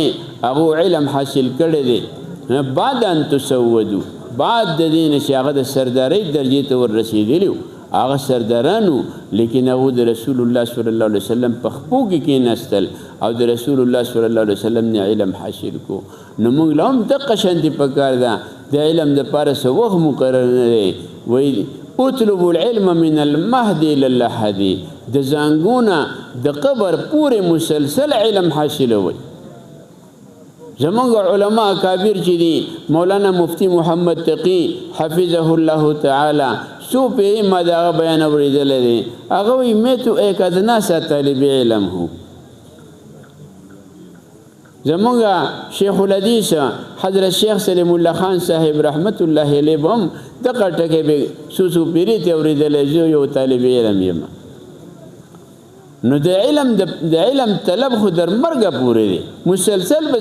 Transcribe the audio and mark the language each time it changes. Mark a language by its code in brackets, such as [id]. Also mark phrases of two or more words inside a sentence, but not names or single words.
[ps] هغو علم حاصل کړی دی [ar] بعد ان تسودو [ps] بعد د دې نه چې هغه د سردارۍ درجې ته وررسېدلي هغه سردارانو لیکن هغو د رسول الله [ar] صلی الله علیه وسلم [ps] په خپو کې کېناستل او د رسول الله [ar] صلی الله علیه وسلم [ps] نه علم حاصل کو نو موږ له هم دقه شانتې پکار ده د علم دپاره څه وخت مقرر نه دی وایي [ar] اطلبوا العلم من المهد الى اللحد [ps] د زانګونه د قبر پورې مسلسل علم حاصلوي زمونږ علما کابر چې دي مولانا مفتی محمد تقی [ar] حفظه الله تعالی [ps] څو پیرې ما د هغه بیان اورېدلی دی هغه وایي [ur] میں تو ایک ادنا سا طالب علم ہوں [ps] زمونږ شیخ الحدیث حضرت شیخ سلیم الله خان صاحب [ar] رحمت الله علیه [ps] به هم دغه ټکی به څو پیرې ته اورېدلی زه یو طالب علم یم نو د علم طلب خو در مرګه پورې دی مسلسل به